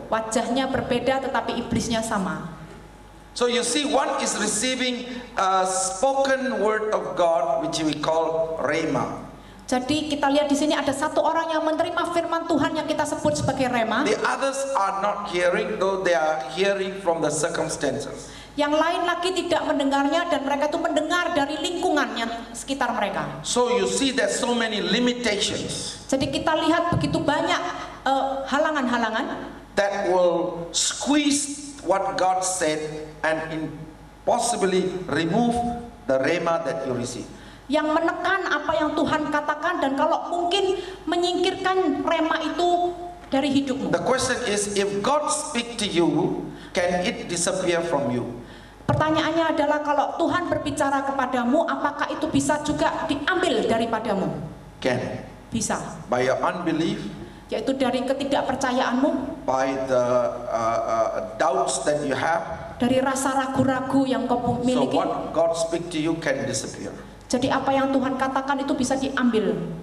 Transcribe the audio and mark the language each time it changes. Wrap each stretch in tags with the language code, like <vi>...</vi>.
<id>Wajahnya berbeda tetapi iblisnya sama.</id> <en>So you see, one is receiving a spoken word of God, which we call rhema.</en> <id>Jadi kita lihat di sini ada satu orang yang menerima firman Tuhan yang kita sebut sebagai rema.</id> <en>The others are not hearing, though they are hearing from the circumstances.</en> <id>Yang lain lagi tidak mendengarnya dan mereka itu mendengar dari lingkungannya sekitar mereka.</id> <en>So you see there's so many limitations</en> <id>Jadi kita lihat begitu banyak halangan-halangan</id> <en>that will squeeze what God said and possibly remove the rhema that you receive.</en> <id>yang menekan apa yang Tuhan katakan dan kalau mungkin menyingkirkan rema itu dari hidupmu.</id> <en>The question is, if God speak to you, can it disappear from you?</en> <id>Pertanyaannya adalah kalau Tuhan berbicara kepadamu, apakah itu bisa juga diambil daripadamu?</id> <en>Can.</en> <id>Bisa.</id> <en>By your unbelief,</en> <id>Yaitu dari ketidakpercayaanmu,</id> <en>by the doubts that you have.</en> <id>dari rasa ragu-ragu yang kau</id> <en>So</en> <id>miliki.</id> <en>what God speak to you can disappear.</en> <id>Jadi apa yang Tuhan katakan itu bisa diambil.</id>